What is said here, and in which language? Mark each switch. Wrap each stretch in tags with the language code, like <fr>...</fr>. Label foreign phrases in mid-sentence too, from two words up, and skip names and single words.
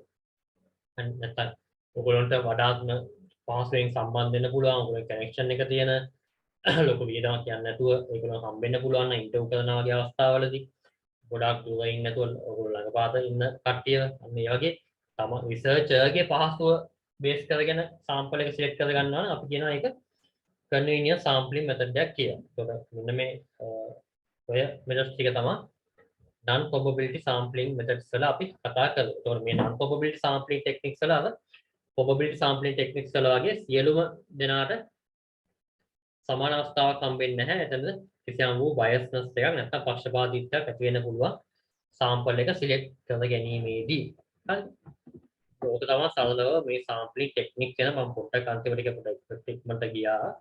<si>නැත්නම් ඔයගොල්ලන්ට වඩාත්ම පහසුවෙන් සම්බන්ධ වෙන්න පුළුවන් ඔයගොල්ලෝ කනෙක්ෂන් එක තියෙන ලොකු වියදමක් කියන්නේ නැතුව ඒගොල්ලෝ හම්බෙන්න පුළුවන් නම් ඉන්ටර්වයුව කරන වගේ අවස්ථාවලදී ගොඩාක් දුර ඉන්න නැතුව ඔයගොල්ලෝ ළඟපාත ඉන්න කට්ටිය අන්න ඒ වගේ තම රිසර්චර්ගේ පහසුව බේස් කරගෙන සාම්පල් එක සිලෙක්ට් කර ගන්නවා නම් අපි කියනවා ඒක</si> <en>convenience sampling method</en> <si>එකක් කියලා. ඒකට මෙන්න මේ ඔය මෙතඩ්ස් ටික තමයි</si> <en>non probability sampling methods</en> <si>වල අපි කතා කරලා. ඒතකොට මේ</si> <en>non probability sampling techniques</en> <si>වල අර</si> <en>probability sampling techniques</en> <si>වල වගේ සියලුම දෙනාට සමාන අවස්ථාවක් හම්බෙන්නේ නැහැ. එතනද කිසියම් වූ biasness එකක් නැත්නම් පක්ෂපාතීත්වයක් ඇති වෙන්න පුළුවන් sample එක select කර ගැනීමේදී. හරි. ඒක තමයි සරලව මේ</si> <en>sampling technique</en> <si>ගැන මම පොඩ්ඩක් අන්තිමට පොඩ්ඩක් ඉක්මනට ගියා.</si>